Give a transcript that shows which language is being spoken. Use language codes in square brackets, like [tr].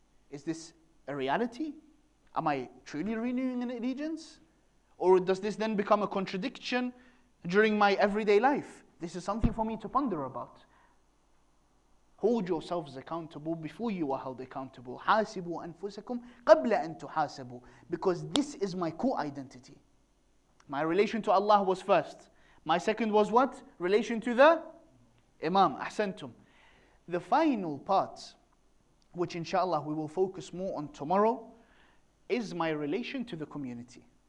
[en] Is this a reality? Am I truly renewing an allegiance? Or does this then become a contradiction during my everyday life? This is something for me to ponder about. Hold yourselves accountable before you are held accountable. [ar] حاسبوا أنفسكم قبل أن تحاسبوا. [en] Because this is my core identity. My relation to Allah was first. My second was what? Relation to the Imam. Ahsantum. The final part, which inshallah we will focus more on tomorrow, is my relation to the community.